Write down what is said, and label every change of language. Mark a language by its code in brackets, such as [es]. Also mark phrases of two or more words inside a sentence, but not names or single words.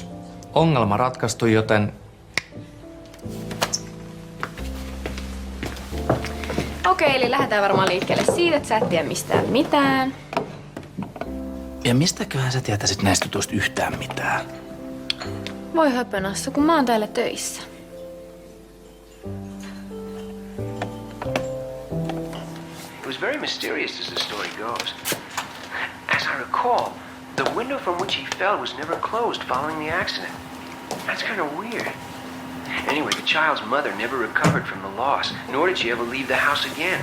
[fi] Ongelma ratkaistu, joten Okei, eli lähdetään varmaan liikkeelle siitä, että sä et tiedä mistään mitään. Ja mistäköhän sä tietäisit näistä jutuista yhtään mitään? Voi höpönassa, kun mä oon täällä töissä. [en] It was very mysterious as the story goes. As I recall, the window from which he fell was never closed following the accident. That's kind of weird. Anyway, the child's mother never recovered from the loss, nor did she ever leave the house again.